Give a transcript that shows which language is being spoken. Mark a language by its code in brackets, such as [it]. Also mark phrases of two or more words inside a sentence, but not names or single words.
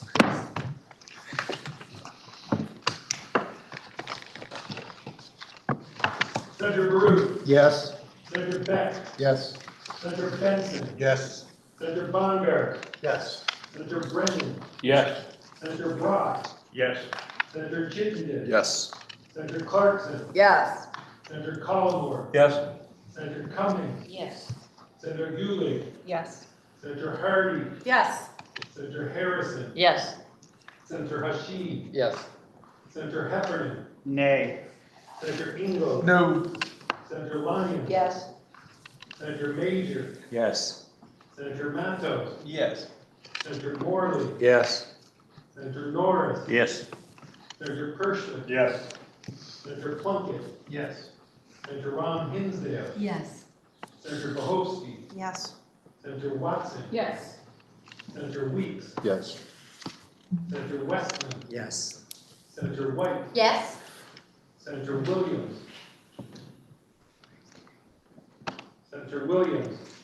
[en] Senator Baruch. Yes. Senator Beck. Yes. Senator Benson. Yes. Senator Bonner. Yes. Senator Brennan. Yes. Senator Brock. Yes. Senator Chittenden. Yes. Senator Clarkson. Yes. Senator Collmore. Yes. Senator Cummings. Yes. Senator Gulick. Yes. Senator Hardy. Yes. Senator Harrison. Yes. Senator Hashi. Yes. Senator Heffernan. Nay. Senator Ingle. No. Senator Lyons. Yes. Senator Major. Yes. Senator Matos. Yes. Senator Morley. Yes. Senator Norris. Yes. Senator Pershman. Yes. Senator Plunkett. Yes. Senator Ron Hinsdale. Yes. Senator Bohofsky. Yes. Senator Watson. Yes. Senator Weeks. Yes. Senator Westland. Yes. Senator White. Yes. Senator Williams. Senator Williams.